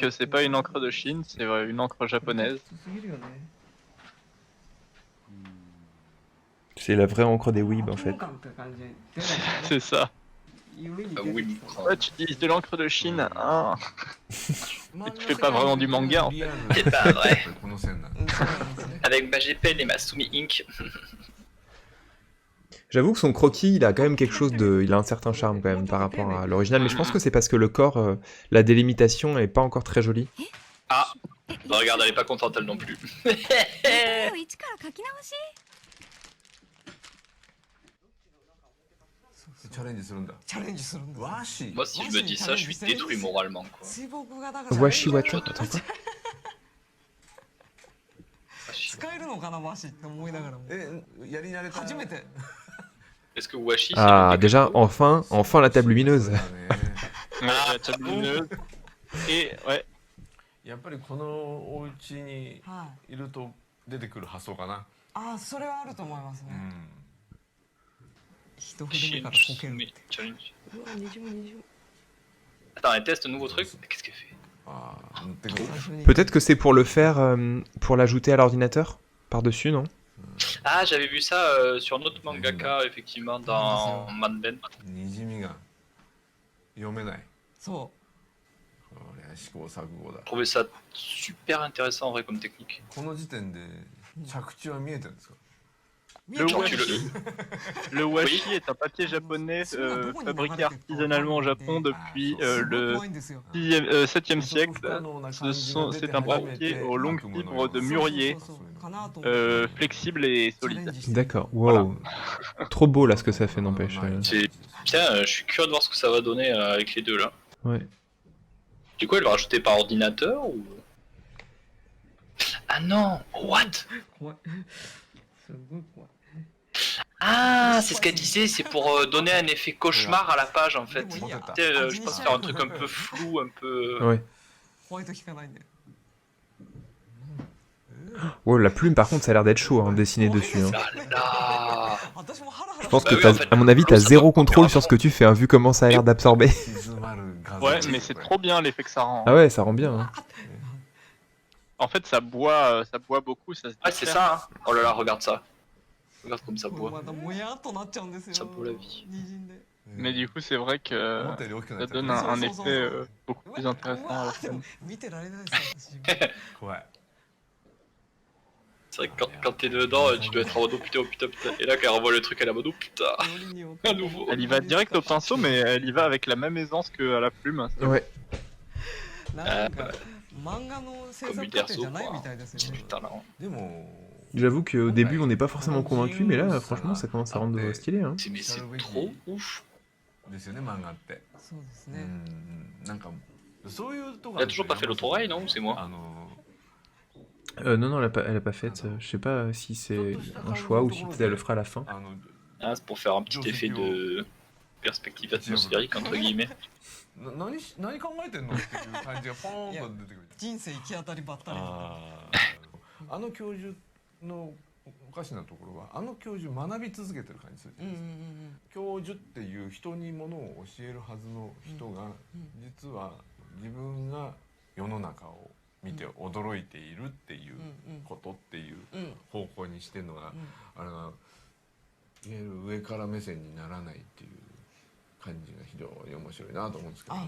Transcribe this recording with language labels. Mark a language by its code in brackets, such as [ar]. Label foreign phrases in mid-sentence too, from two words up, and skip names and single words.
[fr] c'est pas une encre de Chine, c'est une encre japonaise. C'est la vraie encre des weebs en fait. C'est ça. Ah oui. Ouais, tu utilises de l'encre de Chine, hein. Mais tu fais pas vraiment du manga en fait. C'est pas vrai. [ja] この線なんだ [fr] Avec ma GPL et ma Sumi Inc. J'avoue que son croquis, il a quand même quelque chose de... Il a un certain charme quand même par rapport à l'original, mais je pense que c'est parce que le corps, la délimitation est pas encore très jolie. Ah. Bah regarde, elle est pas contente elle non plus. [ja] 絵を一から書き直しチャレンジするんだチャレンジするんです和紙 [fr] Moi si je me dis ça, je suis détruit moralement quoi. [ja] 水墨画だから [fr] Washi Wata, attends quoi? [ja] 使えるのかな和紙って思いながらもえやり慣れた初めて [fr] Est-ce que Washi c'est Ah, le- déjà, enfin la table lumineuse. [ja] そうだね [fr] Ouais, la table lumineuse. Et ouais, [ja] やっぱりこのお家にはいいると出てくる発想かなああそれはあると思いますねうん一筆目 Shin からこける Sumi Challenge. うわにじむにじむ [fr] Attends, elle teste un nouveau truc. Qu'est-ce qu'elle fait? [ja] ああ塗ってくる最初に [fr] Peut-être que c'est pour le faire, pour l'ajouter à l'ordinateur par-dessus, non? Ah, j'avais vu ça sur notre mangaka effectivement dans Manben. [ja] にじみが読めないそこれは試行錯誤だ [fr] Je trouvais ça super intéressant en vrai comme technique. [ja] この時点で着地は見えてるんですか [fr] le Genre, tu washi, le washi est un papier japonais fabriqué artisanalement au Japon depuis le 7e siècle. C'est un papier aux longues fibres de mûrier, flexible et solide. D'accord, wow. Trop beau là ce que ça fait, n'empêche. C'est bien, je suis curieux de voir ce que ça va donner avec les deux là. Ouais. Du coup, elle va rajouter par ordinateur ou. Ah non! [en] What? [ja] 怖いすごい怖い [fr] Ah, c'est ce qu'elle disait, c'est pour donner un effet cauchemar à la page en fait. Oui, Tu sais, je pense faire un truc un peu flou, un peu. Ouais. [ja] ホワイト効かないんで [fr] Oh, la plume par contre, ça a l'air d'être chaud, hein, dessiné dessus. Hein. Ah là! [ja] 私もハラハラ [fr] Je pense Bah que, oui, en fait, à mon avis, t'as ça doit zéro couper contrôle un sur peu. ce que tu fais, hein, vu comment ça a l'air d'absorber. [ja] 静まる画像 [fr] Ouais, mais c'est trop bien l'effet que ça rend. Ah ouais, ça rend bien. Hein. En fait, ça boit beaucoup, ça se Ah, c'est déchire. ça, hein! Oh là là, regarde ça! Regarde comme ça [ja] これ [fr] boit. [ja] またもやっとなっちゃうんですよ [fr] Ça vaut la vie. [ja] にじんで [fr] Mais du coup, c'est vrai que [ja] 思ったより大きくな [fr] ça [ja] っちゃっ [fr] donne [ja] た [fr] un effet beaucoup plus [ja] う [fr] intéressant à [ja] わ [fr] la [ja] ーでも [fr] scène. [ja] 見てられないですよ私怖い [fr] C'est vrai que quand t'es dedans, tu dois être en mode oh putain, oh putain, putain. Et là, quand elle revoit le truc, elle est en mode oh putain! [ja] よりによって [fr] À nouveau! Elle y va direct au pinceau, mais elle y va avec la même aisance qu'à la plume. Ouais. [ja] なんか漫画の制作過程じゃないみたいですよね [fr] Putain là. [ja] でも [fr] J'avoue qu'au début, on n'est pas forcément convaincu, mais là, franchement, ça commence à rendre stylé. Hein. Mais c'est trop ouf. [ja] ですよね漫画って。そうですうね。んなんかそういうとこ [fr] Il a toujours pas fait l'autorail, non? Ou c'est moi? Non, elle a pas fait. Je sais pas si c'est un choix ou si peut-être elle le fera à la fin. [ja] あの [fr] Ah, c'est pour faire un petit effet de perspective atmosphérique, entre guillemets. [ja] 何考えてんのっていう感じがポーンと出てくる。人生行き当たりばったり。あの教授のおかしなところはあの教授学び続けてる感じするじゃないですか。教授っていう人にものを教えるはずの人が実は自分が世の中を見て驚いているっていうことっていう方向にしてるのがあれがいわゆる上から目線にならないっていう感じが非常に面白いなと思うんですけどね。